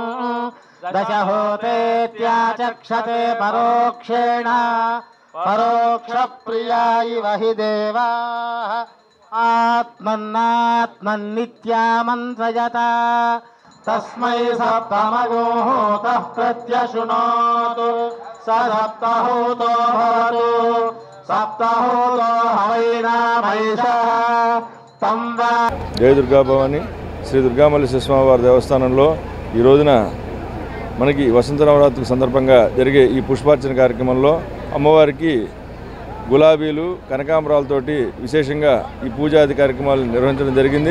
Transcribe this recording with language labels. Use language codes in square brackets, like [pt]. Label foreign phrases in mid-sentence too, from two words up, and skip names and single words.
[sa] दशहूतेत्याचक्षते परोक्षेण परोक्षप्रिया इव हि देवाः आत्मन्नात्मन्नित्यामन्त्रयता तस्मै सप्तमगुंहोतः प्रत्यशृणोतु स सप्तहूतो भवतु सप्तहूतो हवैनामैषः तं वा। [te] జయ దుర్గా భవాని శ్రీ దుర్గామల్లేశ్వర స్వామివారి దేవస్థానంలో ఈ రోజున మనకి వసంత నవరాత్రి సందర్భంగా జరిగే ఈ పుష్పార్చన కార్యక్రమంలో అమ్మవారికి గులాబీలు కనకాంబరాలతోటి విశేషంగా ఈ పూజాది కార్యక్రమాలు నిర్వహించడం జరిగింది.